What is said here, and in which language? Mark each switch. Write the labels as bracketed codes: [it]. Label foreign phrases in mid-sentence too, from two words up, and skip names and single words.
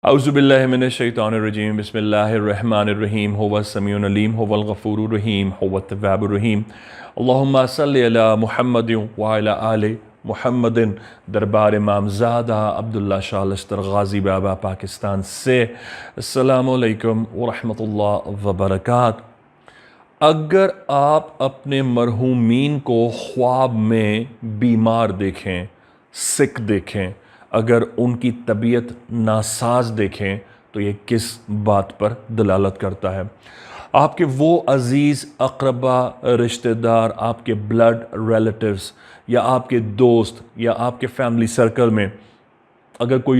[ar] أعوذ بالله من الشيطان الرجيم بسم الله الرحمن الرحيم هو السميع العليم هو الغفور الرحيم هو التواب الرحيم اللهم صل على محمد وعلى آل محمد. [ur] دربار امام زادہ عبداللہ شاہ لشتر غازی بابا پاکستان سے [ar] السلام عليكم ورحمة الله وبركاته. [ur] اگر آپ اپنے مرحومین کو خواب میں بیمار دیکھیں، سک دیکھیں، اگر ان کی طبیعت ناساز دیکھیں تو یہ کس بات پر دلالت کرتا ہے? آپ کے وہ عزیز اقربا رشتہ دار، آپ کے [en] blood relatives [ur] یا آپ کے دوست یا آپ کے [en] family circle [ur] میں اگر کوئی